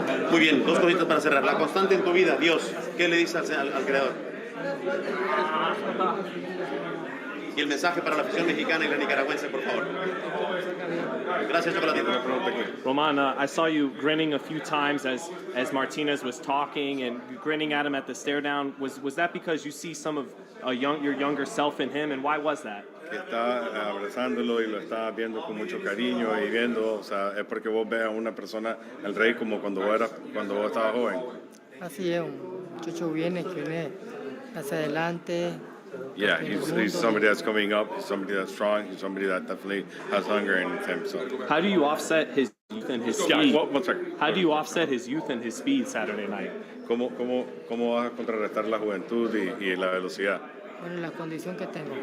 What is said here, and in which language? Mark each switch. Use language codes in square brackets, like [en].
[es] Muy bien, dos cositas para cerrar. La constante en tu vida, Dios, ¿qué le dices al Creador? Y el mensaje para la afición mexicana y la nicaragüense, por favor. Gracias, Chocolatito. [en] Roman, I saw you grinning a few times as Martinez was talking and grinning at him at the stare down. Was that because you see some of your younger self in him, and why was that? [es] Que está abrazándolo y lo está viendo con mucho cariño y viendo, o sea, es porque vos ves a una persona, el rey, como cuando vos estabas joven. Así es, un muchacho que viene hacia adelante. [en] Yeah, he's somebody that's coming up, he's somebody that's strong, he's somebody that definitely has hunger in him. So. How do you offset his youth and his speed? Yeah, one second. How do you offset his youth and his speed Saturday night? [es] ¿Cómo vas a contrarrestar la juventud y la velocidad? Bueno, la condición que tengo.